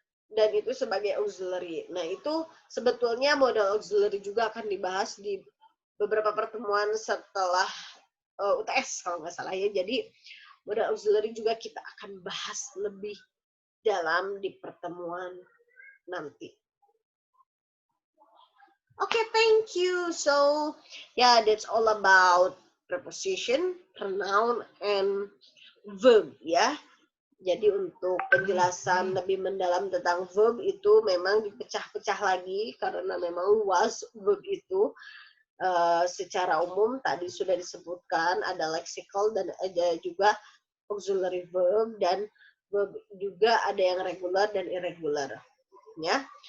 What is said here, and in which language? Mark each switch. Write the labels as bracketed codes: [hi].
[id] Dan itu sebagai auxiliary. Nah, itu sebetulnya modal auxiliary juga akan dibahas di beberapa pertemuan setelah UTS kalau nggak salah ya. Jadi modal auxiliary juga kita akan bahas lebih dalam di pertemuan nanti. [en] Okay, thank you. So, yeah, that's all about preposition, pronoun, and verb ya. [id] Jadi untuk penjelasan lebih mendalam tentang verb itu memang dipecah-pecah lagi karena memang luas verb itu. Secara umum tadi sudah disebutkan ada lexical dan ada juga auxiliary verb, dan verb juga ada yang regular dan irregular ya.